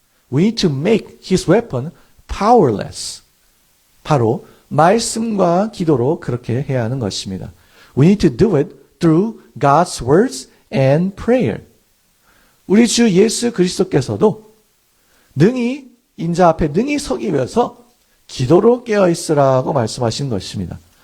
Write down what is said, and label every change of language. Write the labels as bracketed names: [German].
[English] We need to make his weapon powerless. [Korean] 바로 말씀과 기도로 그렇게 해야 하는 것입니다. [English] We need to do it through God's words and prayer. [Korean] 우리 주 예수 그리스도께서도 능히 인자 앞에 능히 서기 위해서 기도로 깨어 있으라고 말씀하신 것입니다.